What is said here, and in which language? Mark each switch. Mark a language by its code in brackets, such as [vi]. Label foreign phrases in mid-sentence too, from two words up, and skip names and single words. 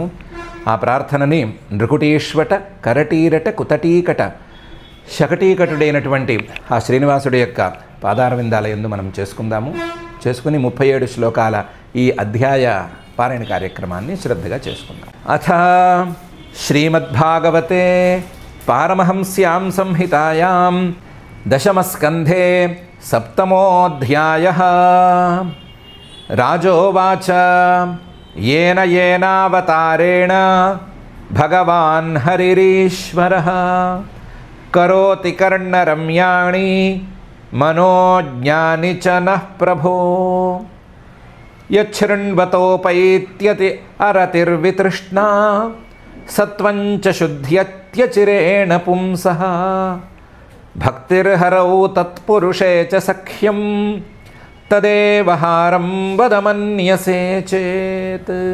[te] ఆ ప్రార్థనని నృకుటీశ్వట కరటీరట కుతటీకట శకటీకటుడైనటువంటి ఆ శ్రీనివాసుడి యొక్క పాదారవిందాల యందు మనం చేసుకుని 37 శ్లోకాల ఈ అధ్యాయ పారాయణ కార్యక్రమాన్ని శ్రద్ధగా చేసుకుందాం. [sa] అథ శ్రీమద్భాగవతే పారమహంస్యాం సంహితాయాం దశమస్కంధే సప్తమోऽధ్యాయః. రాజోవాచ येन येनावतारेण भगवान् हरिरीश्वरः करोति कर्णरम्याणि मनोज्ञानि च नः प्रभो यच्छृण्वतोपैत्यति अरतिर्वितृष्णा सत्वं च शुद्ध्यत्यचिरेण पुंसः भक्तिर्हरौ तत्पुरुषे च सख्यं तदेव हारं वदमन्यसे चेत्.